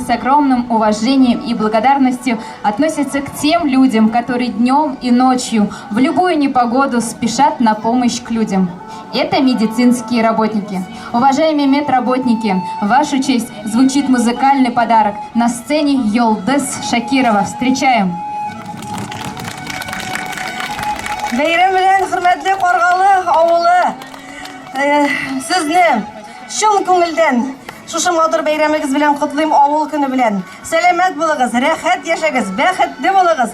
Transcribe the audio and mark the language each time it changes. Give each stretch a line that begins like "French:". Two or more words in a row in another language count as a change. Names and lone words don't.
Russian: с огромным уважением и благодарностью относится к тем людям, которые днем и ночью в любую непогоду спешат на помощь к людям. Это медицинские работники. Уважаемые медработники, в вашу честь звучит музыкальный подарок. На сцене Йолдыз Шакирова. Встречаем!
Tatar: Бәйрәм белән хөрмәтле Каргалы авылы, сезне шул күңелдән шушы матур бәйрәмегез белән котлыйм, авыл көне белән. Сәламәт булыгыз, рәхәт яшәгез, бәхетле булыгыз.